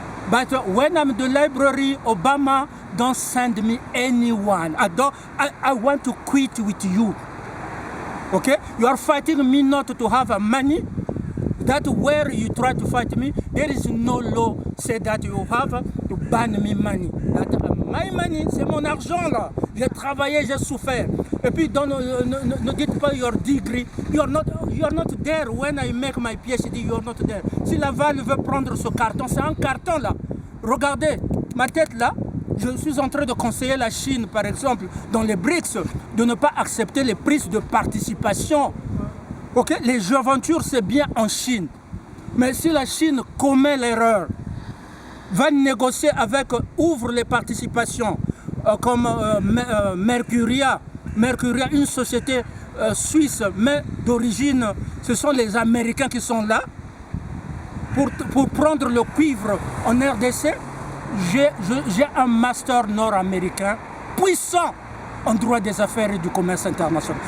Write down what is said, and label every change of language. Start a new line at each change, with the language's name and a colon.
English: But when I'm in the library, Obama don't send me anyone. I want to quit with you. Okay? You are fighting me not to have money. That where you try to fight me, there is no law say that you have to ban me money. That my money,
French: c'est mon argent là. J'ai travaillé, j'ai souffert. Et puis ne dites pas
English: your degree. You are not there when I make my PhD. You are not there.
French: Si Laval veut prendre ce carton, c'est un carton là. Regardez ma tête là. Je suis en train de conseiller la Chine, par exemple, dans les BRICS, de ne pas accepter les prises de participation. Okay? Les aventures, c'est bien en Chine. Mais si la Chine commet l'erreur, va négocier avec, ouvre les participations, comme Mercuria, une société suisse, mais d'origine, ce sont les Américains qui sont là, pour prendre le cuivre en RDC, j'ai un master nord-américain puissant en droit des affaires et du commerce international.